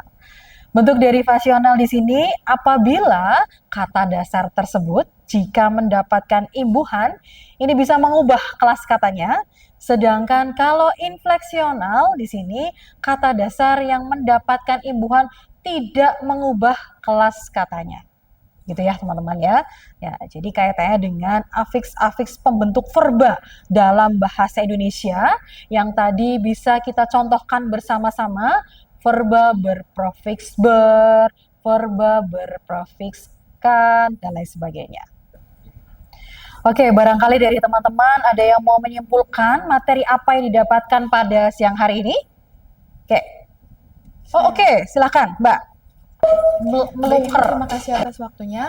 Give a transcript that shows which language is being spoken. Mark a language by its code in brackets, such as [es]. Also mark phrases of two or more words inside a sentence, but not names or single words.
[id] Bentuk derivasional di sini apabila kata dasar tersebut jika mendapatkan imbuhan, ini bisa mengubah kelas katanya Sedangkan kalau infleksional di sini kata dasar yang mendapatkan imbuhan tidak mengubah kelas katanya. Gitu ya teman-teman ya. Ya, jadi kaitannya dengan afiks-afiks pembentuk verba dalam bahasa Indonesia yang tadi bisa kita contohkan bersama-sama, verba berprofiks ber, verba berprofiks kan, dan lain sebagainya. Oke, barangkali dari teman-teman ada yang mau menyimpulkan materi apa yang didapatkan pada siang hari ini? Oke. Oh, oke, silakan, Mbak. Baik, terima kasih atas waktunya.